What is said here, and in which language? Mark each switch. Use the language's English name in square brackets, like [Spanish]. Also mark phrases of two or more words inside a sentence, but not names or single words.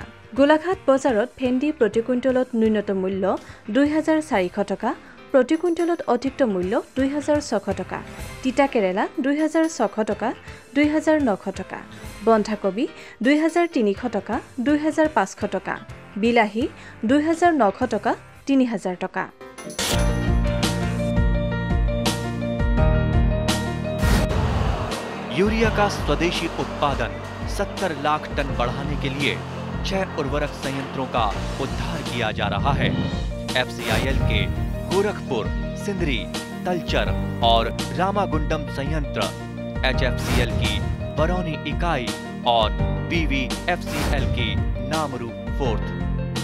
[Assamese] গোলাঘাট বজাৰত ভেন্দি প্ৰতি কুইণ্টলত ন্যূনতম মূল্য ২,৪০০ টকা, প্ৰতি কুইণ্টলত অধিকতম মূল্য ২,৬০০ টকা, তিতা কেৰেলা ২,৬০০ টকা, ২,৯০০ টকা, বন্ধাকবি ২,৩০০ টকা, ২,৫০০ টকা, বিলাহী ২,৯০০ টকা, ৩,০০০ টকা। [Hindi] यूरिया का स्वदेशी उत्पादन 70 लाख टन बढ़ाने के लिए 6 उर्वरक संयंत्रों का उद्धार किया जा रहा है। FCIL के गोरखपुर, सिंदरी, तलचर और रामागुंडम संयंत्र, HFCL की बरौनी इकाई और BVFCL की नामरू फोर्थ।